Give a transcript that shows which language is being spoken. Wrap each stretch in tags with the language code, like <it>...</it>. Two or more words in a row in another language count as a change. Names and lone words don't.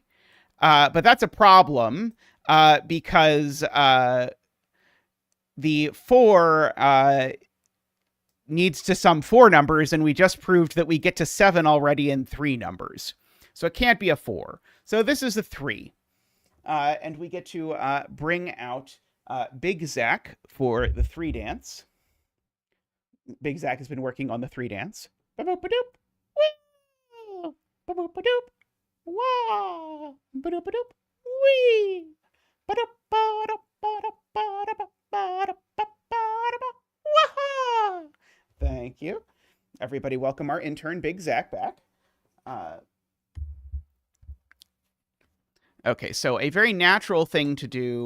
<en>But that's a problem, because the 4 needs to sum 4 numbers, and we just proved that we get to 7 already in 3 numbers. So it can't be a 4. So this is a 3. And we get to bring out Big Zach for the 3 dance. Big Zach has been working on the 3 dance. Ba-boop-a-doop. Wee. Ba-boop-a-doop. Wah. Ba-doop-a-doop. Wee. Wah. Thank you. Everybody welcome our intern, Big Zach, back. Okay, so a very natural thing to do.</en>